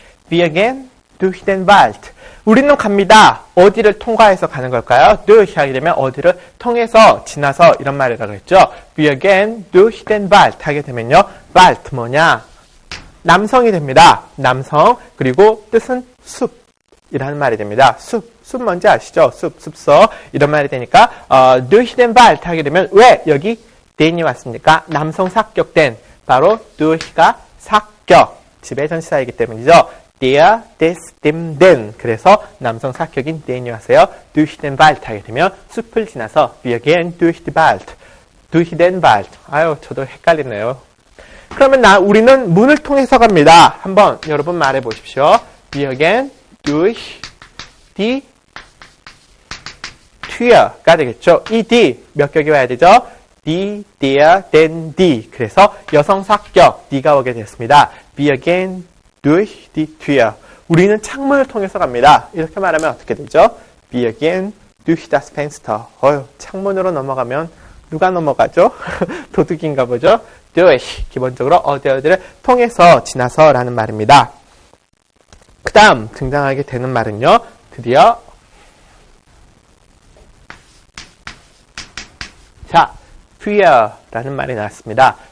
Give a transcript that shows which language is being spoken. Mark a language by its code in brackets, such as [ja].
[de] Wir gehen durch den Wald. [ko] 우리는 갑니다. 어디를 통과해서 가는 걸까요? durch 하게 되면 어디를 통해서 지나서 이런 말이라고 했죠. [de] Wir gehen durch den Wald 하게 되면요. [ko] Wald 뭐냐? 남성이 됩니다. 남성. 그리고 뜻은 숲이라는 말이 됩니다. 숲 뭔지 아시죠? 숲서 이런 말이 되니까 durch den Wald 하게 되면 왜 여기 den이 왔습니까? 남성 사격된 바로 durch가 사격 지배 전치사이기 때문이죠. [de] der, des, dem, den. [ko] 그래서 남성 사격인 den이 왔어요. durch den Wald 하게 되면 숲을 지나서 [de] wir gehen durch den Wald. durch den Wald. 저도 헷갈리네요. [ko] 그러면 우리는 문을 통해서 갑니다. 한번 여러분 말해 보십시오. [de] Wir gehen durch die Tür가 되겠죠. [ko] 이 die 몇 격이 와야 되죠? [de] die, der, den, die. [ko] 그래서 여성 사격 die가 오게 됐습니다. [de] Wir gehen durch die Tür. [ko] 우리는 창문을 통해서 갑니다. 이렇게 말하면 어떻게 되죠? [de] Wir gehen durch das Fenster. [ko] 창문으로 넘어가면 누가 넘어가죠? 도둑인가 보죠? durch. 기본적으로 어디를 통해서 지나서 라는 말입니다. 그 다음 등장하게 되는 말은요. 드디어 fear라는 말이 나왔습니다.